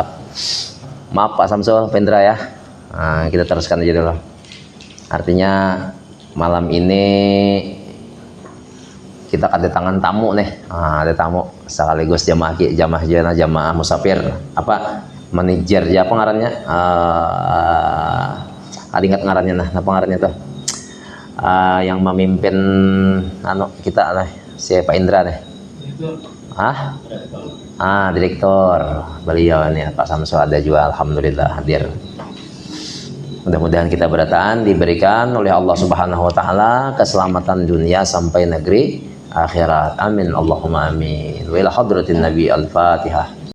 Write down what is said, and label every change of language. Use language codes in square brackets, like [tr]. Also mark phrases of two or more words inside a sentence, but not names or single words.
[id] Maaf Pak Samsul, Pendra ya. Nah, kita teruskan aja dulu. Artinya malam ini kita kedatangan tamu nih. Ada tamu sekaligus jamaah musafir. Apa? Manajer ya apa ngarannya? [bjn] Ada ingat ngarannya nah, apa ngarannya tuh? [id] Yang memimpin kita lah si Pak Indra nih. Direktur beliau nih Pak Samsul ada juga alhamdulillah hadir. Mudah-mudahan kita bertahan diberikan oleh Allah [ar] سبحانه وتعالى [id] keselamatan dunia sampai negeri akhirat. [ar] آمين اللهم آمين. وإلى حضرة النبي الفاتحة.